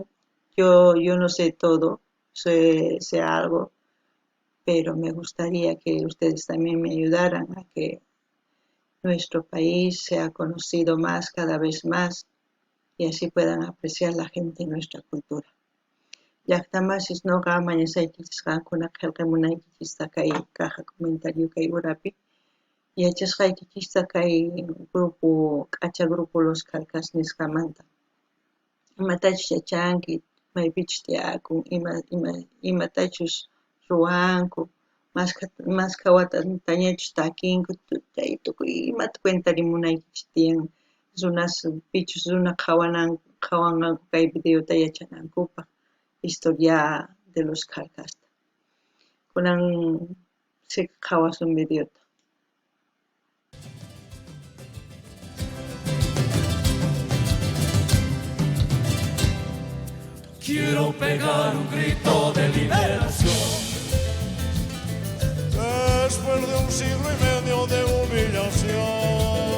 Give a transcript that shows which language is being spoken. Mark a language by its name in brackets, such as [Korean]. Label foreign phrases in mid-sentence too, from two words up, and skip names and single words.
[Spanish] Yo no sé todo, sé algo, pero me gustaría que ustedes también me ayudaran a que nuestro país sea conocido más, cada vez más, y así puedan apreciar la gente nuestra cultura. [Quechua] Llaqtamanchis ñuqa mañasaychis qankuna qillqamunaykichista kay [Spanish] caja comentario [Quechua] kay urapi yachasqaykichista kay grupo k'acha grupo Los Calcas nisqamanta imatachus yachanki maypichus tiyakun imatachus ruwanku masqa watatañachus takinku chay tukuy imata cuenta rimunaykichis tiyan pichus runa qhawanqanku kay videota yachanankupaq [Spanish] historia de Los Calcas [Quechua] kunan qhawasun videota. [Spanish] Quiero pegar un grito de liberación. Después de un siglo y medio de humillación.